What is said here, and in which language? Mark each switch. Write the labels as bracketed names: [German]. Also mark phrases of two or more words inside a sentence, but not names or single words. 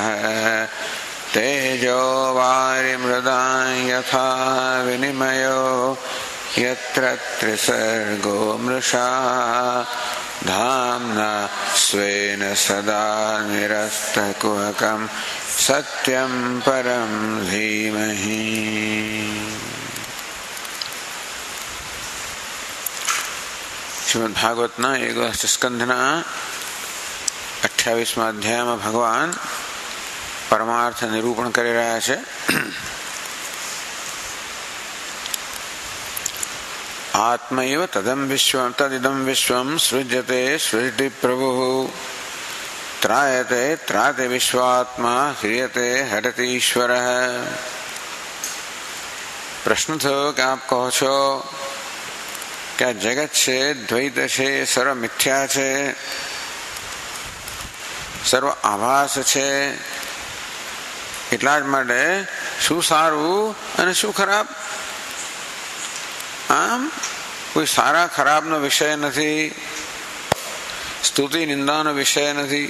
[Sanskrit] तेजो वारिमृदां यथा विनिमयो यत्र त्रिसर्गो मृषा धाम्ना स्वेन सदा निरस्तकुहकं सत्यं परं धीमहि। [Gujarati] શ્રીમદ્ભાગવતના 11 સ્કંધના 28 અધ્યાય મેં ભગવાન પરમાર્થ નિરૂપણ કરી રહ્યા છે। [Sanskrit] आत्मैव तदिदं विश्वं सृज्यते सृजति प्रभुः त्रायते त्राते विश्वात्मा ह्रियते हरति ईश्वरः। [Gujarati] પ્રશ્ન થયો કે આપ કહો છો કે આ જગત છે, દ્વૈત છે, સર્વ મિથ્યા છે, સર્વ આભાસ છે, એટલા જ માટે શું સારું અને શું ખરાબ? આમ કોઈ સારા ખરાબનો વિષય નથી, સ્તુતિ નિંદાનો વિષય નથી.